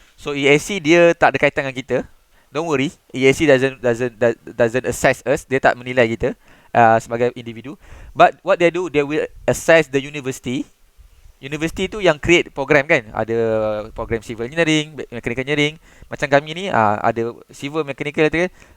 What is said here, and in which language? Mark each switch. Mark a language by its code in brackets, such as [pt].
[ms] So EAC dia tak ada kaitan dengan kita. [en] Don't worry, EAC doesn't assess us. [ms] Dia tak menilai kita sebagai individu. [en] But what they do, they will assess the university. [ms] University tu yang create program kan. Ada program civil engineering, mechanical engineering. Macam kami ni ada civil, mechanical tu kan.